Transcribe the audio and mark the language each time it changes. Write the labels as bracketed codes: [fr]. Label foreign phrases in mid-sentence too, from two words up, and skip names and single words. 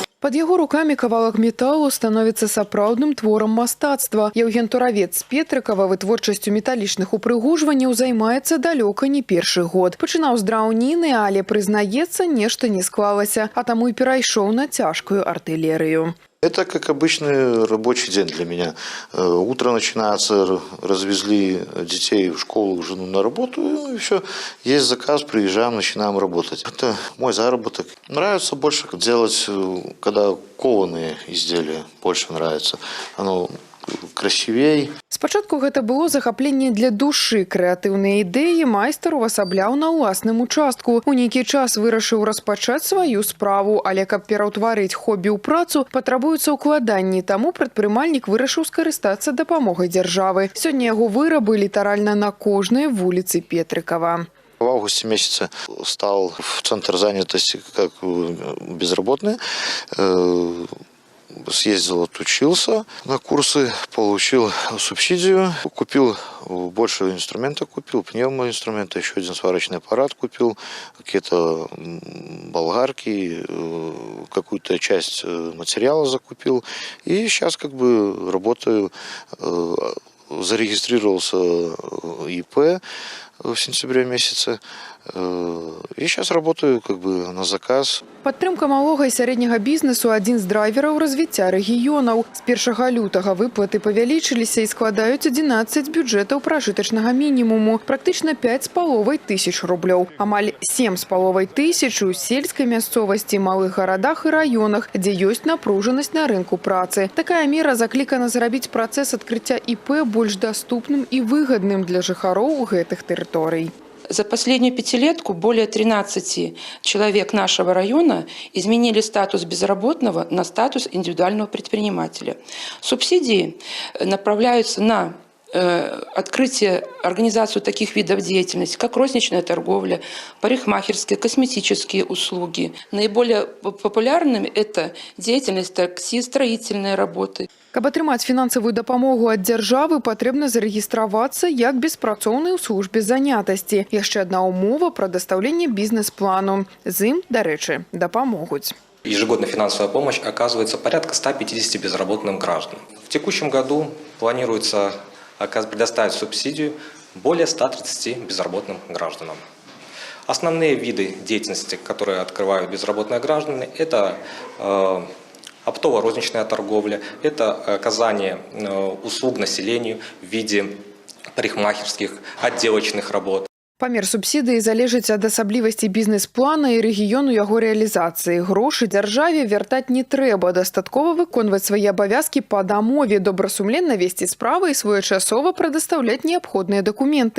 [be] Под яго руками кавалак металу становіцца сапраўдным творам мастацтва. Евген Туравец з Петрыкава вытворчасцю металічных упрыгожванняў займаецца далёка не першы год. Пачынаў з драўніны, але прызнаецца, нешта не склалася, а таму і перайшоў на цяжкую артиллерию. [ru] Это как обычный рабочий день для меня. Утро начинается, развезли детей в школу, жену на работу, и все. Есть заказ, приезжаем, начинаем работать. Это мой заработок. Нравится больше делать, когда кованые изделия, больше нравится. Оно красивее. [be] Спачатку гэта было захапленне для душы. Крэатыўныя ідэі майстар увасабляў на ўласным участку. У нейкі час вырашыў распачаць сваю справу, але каб пераўтварыць хобі ў працу, патрабуюцца ўкладанні. Таму прадпрымальнік вырашыў скарыстацца дапамогай дзяржавы. Сёння яго вырабы літаральна на кожнай вуліцы Петрыкава. [ru] В августе месяце стал в центр занятости как безработный. Съездил, отучился на курсы, получил субсидию, купил больше инструмента, купил пневмоинструмента, еще один сварочный аппарат купил, какие-то болгарки, какую-то часть материала закупил. И сейчас как бы работаю, зарегистрировался ИП в сентябре месяце. И сейчас работаю как бы на заказ. [be] Падтрымка малога і сярэдняга бізнесу – адзін з драйвераў развіцця рэгіёнаў. З 1 лютага выплаты павялічыліся і складаюць 11 бюджэтаў пражытачнага мінімуму, практычна 5,5 тысяч рублёў. Амаль 7,5 тысяч у сельскай мясцовасці, малых гарадах і раёнах, дзе ёсць напружанасць на рынку працы. Такая мера заклікана зрабіць працэс адкрыцця ІП больш даступным і выгадным для жыхароў гэтых тэрыторый. [ru] За последнюю пятилетку более 13 человек нашего района изменили статус безработного на статус индивидуального предпринимателя. Субсидии направляются на открытие, организацию таких видов деятельности, как розничная торговля, парикмахерские, косметические услуги. Наиболее популярными это деятельность такси, строительные работы. [be] Каб атрымаць фінансавую дапамогу ад дзяржавы, патрэбна зарэгістравацца як беспрацоўны ў службе занятасці. Яшчэ адна умова – прадастаўленне бізнес-плану. З ім, дарэчы, дапамогуць. [ru] Ежегодно финансовая помощь оказывается порядка 150 безработным гражданам. В текущем году планируется предоставить субсидию более 130 безработным гражданам. Основные виды деятельности, которые открывают безработные граждане, это оптово-розничная торговля, это оказание услуг населению в виде парикмахерских, отделочных работ. [be] Памер субсідыі залежыць ад асаблівасцей бізнес-плана і рэгіёну яго рэалізацыі. Грошы дзяржаве вяртаць не трэба, дастаткова выконваць свае абавязкі па дамове, добрасумленна весці справы і своечасова прадастаўляць неабходныя дакументы.